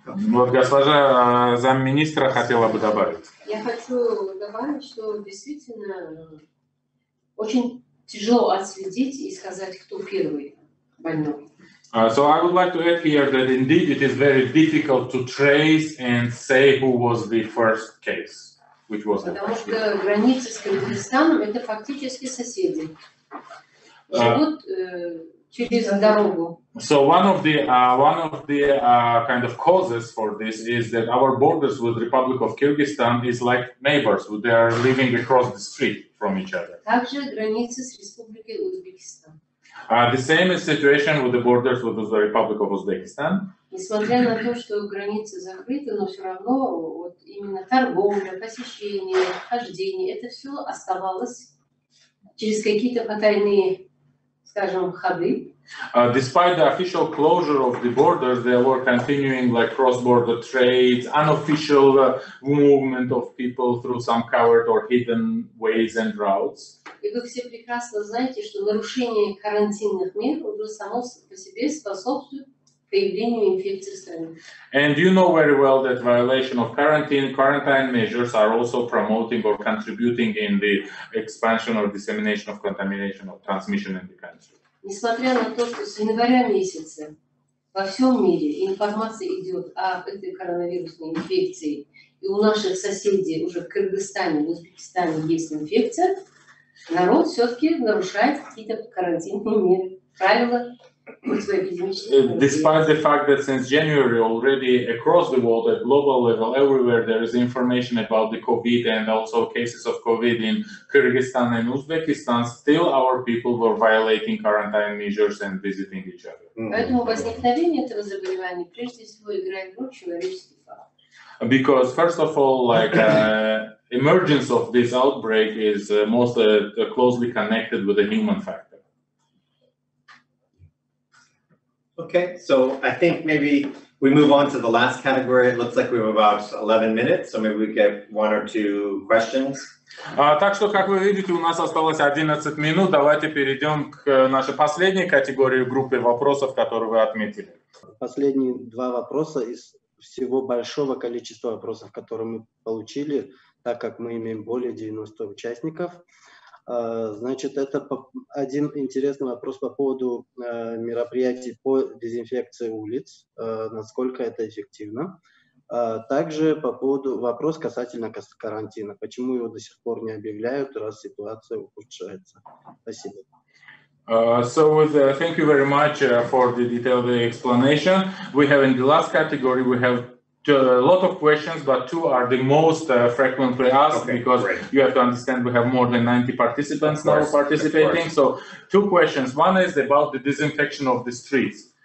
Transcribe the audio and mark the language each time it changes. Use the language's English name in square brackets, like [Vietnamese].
[Russian] Вот госпожа замминистра хотела бы добавить. Я хочу добавить, что действительно очень тяжело отследить и сказать, кто первый больной. [English] So I would like to add here that indeed it is very difficult to trace and say who was the first case, which was the [Russian] Потому [English] first [Russian] что [English] case. [Russian] границы с Кыргызстаном это фактически соседи. Живут через дорогу. [English] So one of the kind of causes for this is that our borders with the Republic of Kyrgyzstan is like neighbors. They are living across the street from each other. [Russian] Также границы с Республикой Узбекистан. [English] The same is situation with the borders with the Republic of Uzbekistan. [Russian] Несмотря на то, что границы закрыты, но все равно вот именно торговля, посещение, хождение, это все оставалось через какие-то потайные, скажем, ходы. [English] Despite the official closure of the borders, they were continuing like cross-border trades, unofficial movement of people through some covered or hidden ways and routes. [Russian] И вы все прекрасно знаете, что нарушение карантинных мер уже само по себе способствует появлению инфекции в стране. [English] And you know very well that violation of quarantine measures are also promoting or contributing in the expansion or dissemination of contamination or transmission in the country. [Russian] Несмотря на то, что с января месяца во всем мире информация идет об этой коронавирусной инфекции, и у наших соседей уже в Кыргызстане, в Узбекистане есть инфекция, народ все-таки нарушает какие-то карантинные меры, правила противоэпидемических. [English] Despite the fact that since January already across the world at global level everywhere there is information about the COVID and also cases of COVID in Kyrgyzstan and Uzbekistan, still our people were violating quarantine measures and visiting each other. [Russian] Поэтому возникновение этого заболевания прежде всего играет роль человеческий фактор. [English] Because first of all, like emergence of this outbreak is most closely connected with the human factor. Okay, so I think maybe we move on to the last category. It looks like we have about 11 minutes, so maybe we get 1 or 2 questions. [Russian] Так что, как вы видите, у нас осталось 11 минут. Давайте перейдем к нашей последней категории группы вопросов, которые вы отметили. Последние 2 вопроса из всего большого количества вопросов, которые мы получили, так как мы имеем более 90 участников. Значит, это один интересный вопрос по поводу мероприятий по дезинфекции улиц, насколько это эффективно. Также по поводу вопрос касательно карантина. Почему его до сих пор не объявляют, раз ситуация ухудшается? Спасибо. [English] Thank you very much for the detailed explanation. We have in the last category, we have a lot of questions, but 2 are the most frequently asked, because you have to understand we have more than 90 participants now participating. So 2 questions. One is about the disinfection of the streets.